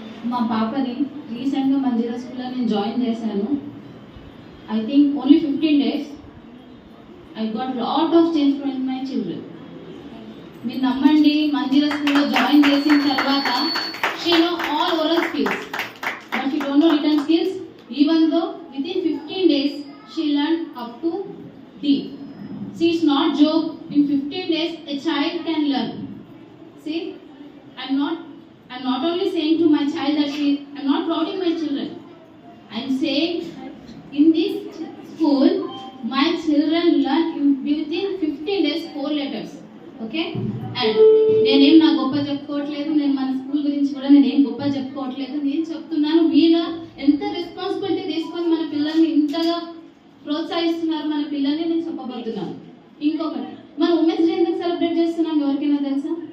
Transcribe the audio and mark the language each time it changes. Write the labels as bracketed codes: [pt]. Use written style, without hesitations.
[te] మా పాపని రీసెంట్గా మంజీరా స్కూల్లో నేను జాయిన్ చేశాను. [en] I think only 15 days I got lot of change from my children. [te] మీరు నమ్మండి, మంజీరా స్కూల్లో జాయిన్ చేసిన తర్వాత [en] She know all oral skills but she don't know written skills. Even though within 15 days she learned up to D. See, it's not joke. In 15 days a child can learn. See, I'm not only saying to my child that I'm not proud of my children. I'm saying in this school my children learn within 15 days 4 letters. Okay? [te] And నేనేం నా గొప్ప చెప్పుకోవట్లేదు, నేను మన school గురించి కూడా నేనేం గొప్ప చెప్పుకోవట్లేదు. నేను చెప్తున్నాను వీళ్ళ ఎంత రెస్పాన్సిబిలిటీ తీసుకొని మన పిల్లల్ని ఇంతగా ప్రోత్సహిస్తున్నారు మన పిల్లల్ని నేను చెప్పబోతున్నాను. ఇంకొకటి, మన ఉమెన్స్ డే ఎందుకు సెలబ్రేట్ చేస్తున్నాం ఎవరికైనా తెలుసా?